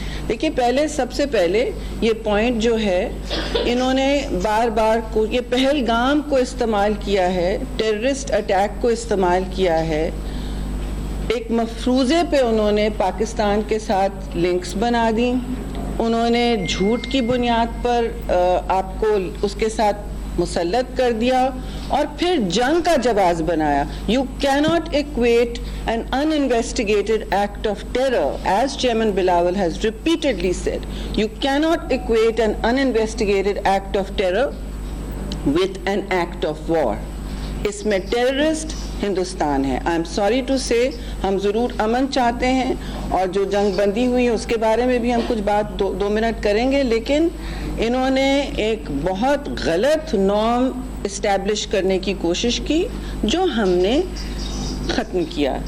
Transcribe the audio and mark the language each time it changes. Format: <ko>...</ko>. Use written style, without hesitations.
<ur>دیکھیے, سب سے پہلے یہ پوائنٹ جو ہے, انہوں نے بار بار یہ پہلگام کو استعمال کیا ہے, ٹیررسٹ اٹیک کو استعمال کیا ہے. ایک مفروضے پہ انہوں نے پاکستان کے ساتھ لنکس بنا دی. انہوں نے جھوٹ کی بنیاد پر آپ کو اس کے ساتھ مسلط کر دیا, اور پھر جنگ کا جواز بنایا.</ur> <en>You cannot equate an uninvestigated act of terror, as Chairman Bilawal has repeatedly said. You cannot equate an uninvestigated act of terror with an act of war.</en> <ur>اس میں ٹیررسٹ ہندوستان ہے.</ur> <en>I am sorry to say</en> <ur>ہم ضرور امن چاہتے ہیں اور جو جنگ بندی ہوئی اس کے بارے میں بھی ہم کچھ بات 2 منٹ کریں گے, لیکن انہوں نے ایک بہت غلط نارم اسٹیبلش کرنے کی کوشش کی جو ہم نے ختم کیا.</ur>